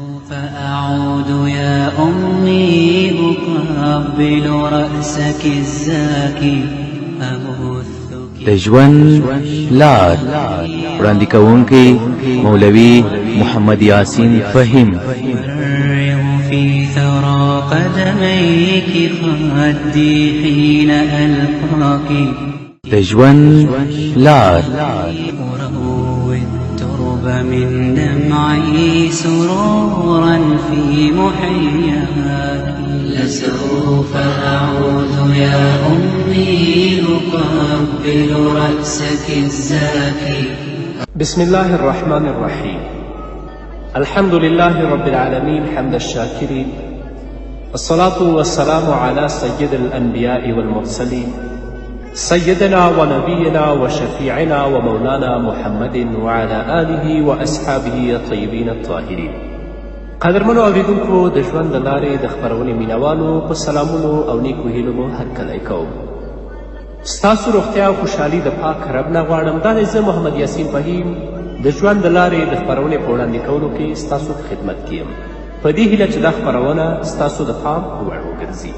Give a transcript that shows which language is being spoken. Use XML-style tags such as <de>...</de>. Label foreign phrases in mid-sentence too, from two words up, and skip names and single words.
<ar>فأعود يا أمي أقبل رأسك الزاكي أبثك.</ar> <ps>د ژوند لار وړاندې کوونکی مولوي محمد یاسین فهیم.</ps> <ar>في ثرى قدميك خدي حين ألقاك.</ar> <ps>د ژوند لار</ps> <ar>أروي الترب من دمعي سرورا في محياك. لسوف أعود يا أمي أقبل رأسك الزاكي. بسم الله الرحمن الرحيم. الحمد لله رب العالمين حمد الشاكرين، والصلاة والسلام على سيد الأنبياء والمرسلين سيدنا ونبينا وشفيعنا ومولانا محمد وعلى آله وأصحابه الطيبين الطاهرين.</ar> <ps>قدرمنو اوریدونکو د ژوند د لارې د خپرونې مینوالو په سلامونو او نیکو هیلو مو هرکلی کوم. ستاسو روغتیا او خوشحالي د پاک رب نه غواړم. دا دی زه محمد یاسین فهیم د ژوند د لارې د خپرونې په وړاندې کولو کې ستاسو په خدمت کې یم، په دې هیله چې دا خپرونه ستاسو د پام وړ وګرځي.</ps>